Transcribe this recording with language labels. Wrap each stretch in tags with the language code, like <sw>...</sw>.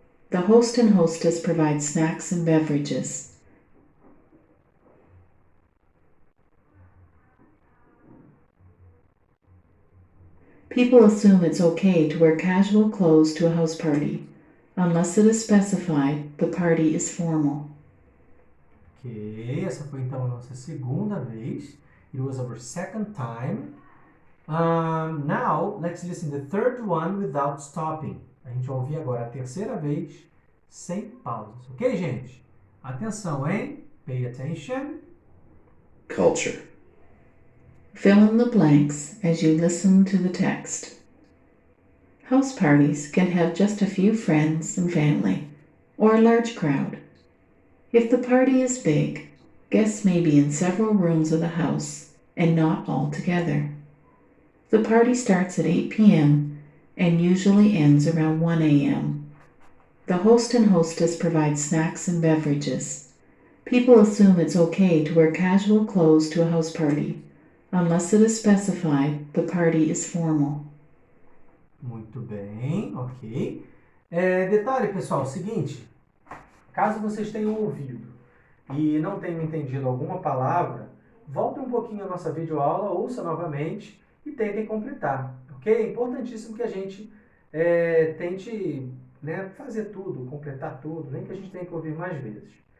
<en>The host and hostess provide snacks and beverages. People assume it's okay to wear casual clothes to a house party. Unless it is specified, the party is formal.</en> <pt>Ok, essa foi então a nossa segunda vez.</pt> <en>It was our second time. Now, let's listen to the third one without stopping.</en> <pt>A gente vai ouvir agora a terceira vez, sem pausas. Ok, gente? Atenção, hein?</pt> <en>Pay attention. Culture. Fill in the blanks as you listen to the text. House parties can have just a few friends and family, or a large crowd. If the party is big, guests may be in several rooms of the house and not all together. The party starts at 8 p.m. and usually ends around 1 a.m. The host and hostess provide snacks and beverages. People assume it's okay to wear casual clothes to a house party. Unless it is specified, the party is formal.</en> <pt>Muito bem, ok. Detalhe, pessoal, seguinte. Caso vocês tenham ouvido e não tenham entendido alguma palavra, voltem um pouquinho a nossa videoaula, ouça novamente e tentem completar, ok? É importantíssimo que a gente tente fazer tudo, completar tudo, nem que a gente tenha que ouvir mais vezes.</pt>